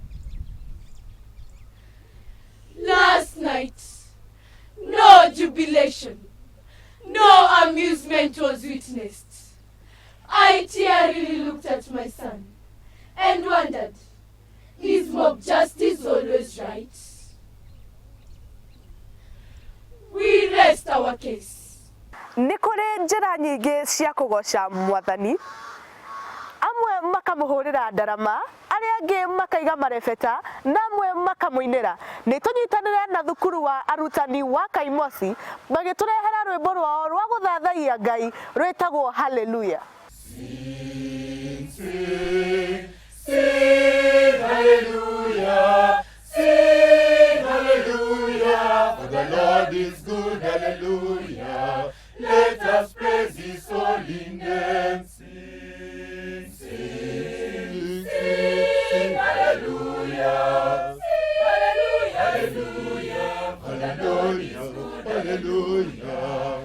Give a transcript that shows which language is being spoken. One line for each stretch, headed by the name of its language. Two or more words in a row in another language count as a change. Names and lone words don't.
English: Last night, no jubilation, no amusement was witnessed. I tearily looked at my son and wondered, is mob justice always right? We rest our case.
Kikuyu: Nĩ kũrĩ njĩra nyingĩ cia kũgoca Mwathani. Amwe makamũhũrĩra ndarama, arĩa angĩ makaiga marebeta, na amwe makamũinĩra. Nĩ tũnyitanĩre na thukuru wa arutani wa Kaimosi magĩtũrehera rwĩmbo rwao rwa gũthathaiya Ngai rwĩtagwo Hallelujah.
English: Sing, sing, sing hallelujah, sing hallelujah, for the Lord is good, hallelujah. Let us praise His holy name. Sing, sing, sing hallelujah, hallelujah, hallelujah, for the Lord is good, hallelujah.